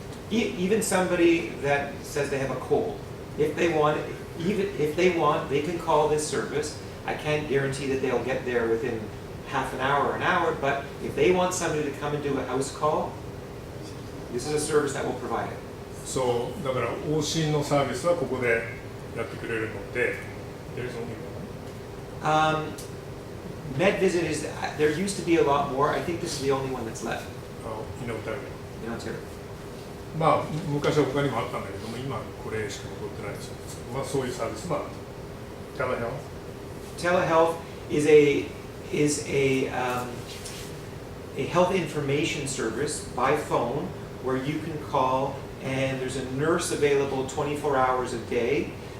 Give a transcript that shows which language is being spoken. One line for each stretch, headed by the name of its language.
English: Even somebody that says they have a cold, if they want, they can call this service. I can't guarantee that they'll get there within half an hour or an hour, but if they want somebody to come and do a house call, this is a service that will provide it.
Japanese: そうだから往診のサービスはここでやってくれるので、
English: There's only one. MedVisit is, there used to be a lot more. I think this is the only one that's left In Ontario. in Ontario.
Japanese: 昔は他にもあったんだけども、今これしか残ってないそうですけど、そういうサービスもある。
English: Telehealth is a health information service by phone where you can call and there's a nurse available 24 hours a day.